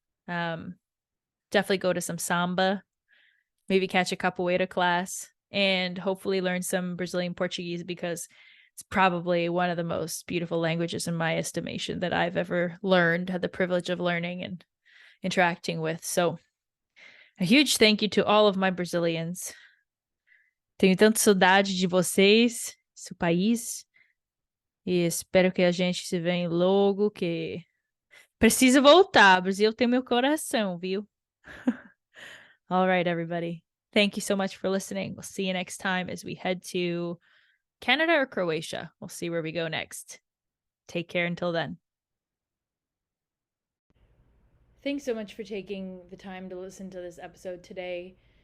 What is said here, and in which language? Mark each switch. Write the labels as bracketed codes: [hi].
[en] Um, Definitely go to some samba, maybe catch a capoeira class, and hopefully learn some Brazilian Portuguese, because it's probably one of the most beautiful languages in my estimation that I've ever learned, had the privilege of learning and interacting with. So a huge thank you to all of my Brazilians. [pt] Tenho tanta saudade de vocês, seu país, e espero que a gente se venha logo, que preciso voltar. Brasil tem meu coração, viu? [en] All right, everybody. Thank you so much for listening. We'll see you next time as we head to Canada or Croatia. We'll see where we go next. Take care until then. Thanks so much for taking the time to listen to this episode today.